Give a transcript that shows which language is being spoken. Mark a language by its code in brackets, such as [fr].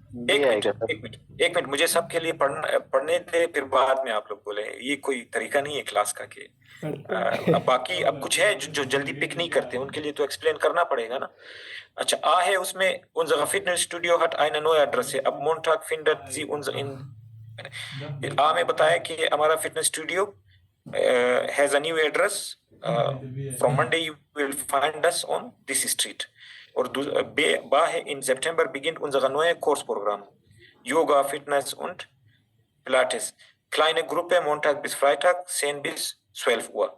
[hi] एक मिनट मुझे सबके लिए पढ़ने थे, फिर बाद में आप लोग बोले। ये कोई तरीका नहीं है क्लास का कि बाकी अब कुछ है जो जल्दी पिक नहीं करते, उनके लिए तो एक्सप्लेन करना पड़ेगा ना। अच्छा, आ है उसमें [de] unser Fitnessstudio hat eine neue Adresse. Ab Montag findet sie uns in [hi] आ में बताया कि हमारा fitness studio [en] has a new address. From Monday you will find us on this street. [hi] और बा है [de] in September beginnt unser neues Kursprogramm. Yoga, Fitness und Pilates. Kleine Gruppe Montag bis Freitag 10 bis 12 Uhr.